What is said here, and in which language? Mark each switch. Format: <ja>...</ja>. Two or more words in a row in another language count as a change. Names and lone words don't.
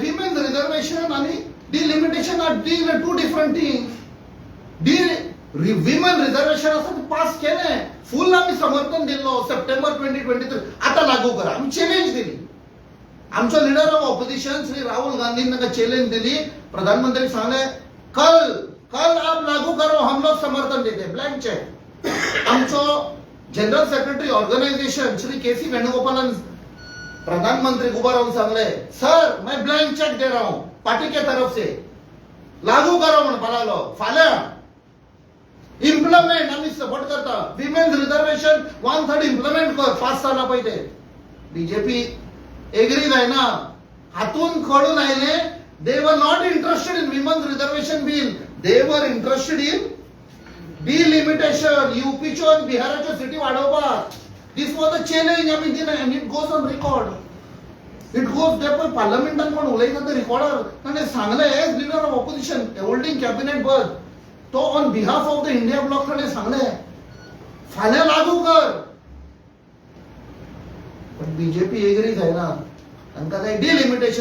<en>women reservation आणि delimitation are two different things. women reservation</en> <kok>आसा ते पास केले, फुल आम्ही समर्थन दिल्लो. सप्टेंबर 2023 आता लागू करा. आम्ही चॅलेंज दिली. आमचो</kok> <en>leader of opposition</en> <kok>श्री राहुल गांधीन तांकां चॅलेंज दिली.</kok> <hi>प्रधानमंत्री सांगले कल आप लागू करो, हम लोग समर्थन देते,</hi> <en>blank cheque.</en> <hi>आमचो</hi> <en>general secretary organisation</en> <hi>श्री केसी वेणुगोपालन प्रधानमंत्री को बार सांगले सर मैं</hi> <en>blank cheque</en> <hi>दे रहा हूं पार्टी के तरफ से, लागू करो</hi> <kok>म्हणपाक लागलो. फाल्यां इम्प्लिमेंट आम्ही सपोर्ट करता.</kok> <en>women reservation</en> <kok>1/3 इम्प्लिमेंट कर. 5 साला पहिले बीजेपी एग्री जायना. हातून कळून आयले</kok> <en>they were not interested in women reservation bill, they were interested in delimitation.</en> <kok>यूपीच्यो आणि बिहाराच्यो सिटी वाडोवपाक.</kok> <en>this was the challenge</en> <kok>आम्ही दिलें</kok> <en>and it goes on record. it goes there</en> <kok>पण पार्लमेंटान कोण उलयता ते रिकॉर्डर ताणें सांगले</kok> <en>as leader of opposition holding cabinet berth to on behalf of the India block</en> <kok>ताणें सांगले फाल्यां लागू कर. पण बीजेपी एग्री जायना. तांकां जाय डिलिमिटेशन.</kok>